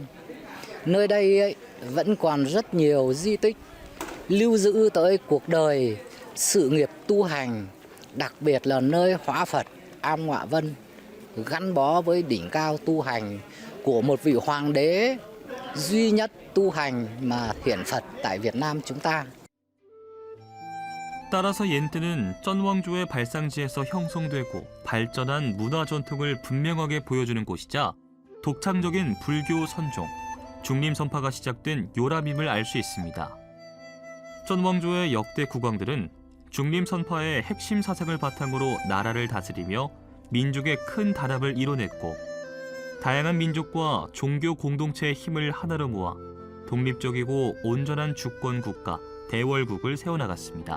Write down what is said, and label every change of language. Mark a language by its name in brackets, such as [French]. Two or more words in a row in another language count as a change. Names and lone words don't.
[Vietnamese] Nơi đây ấy, vẫn còn rất nhiều di tích lưu giữ tới cuộc đời, sự nghiệp tu hành, đặc biệt là nơi hóa Phật Am Ngoạ Vân, gắn bó với đỉnh cao tu hành của một vị hoàng đế duy nhất tu hành mà hiển Phật tại Việt Nam chúng ta. [Korean] 따라서 옌뜨는 쩐왕조의 발상지에서 형성되고 발전한 문화 전통을 분명하게 보여주는 곳이자 독창적인 불교 선종, 중림선파가 시작된 요람임을 알 수 있습니다. 쩐왕조의 역대 국왕들은 중림선파의 핵심 사상을 바탕으로 나라를 다스리며 민족의 큰 단합을 이뤄냈고 다양한 민족과 종교 공동체의 힘을 하나로 모아 독립적이고 온전한 주권 국가, 대월국을 세워나갔습니다.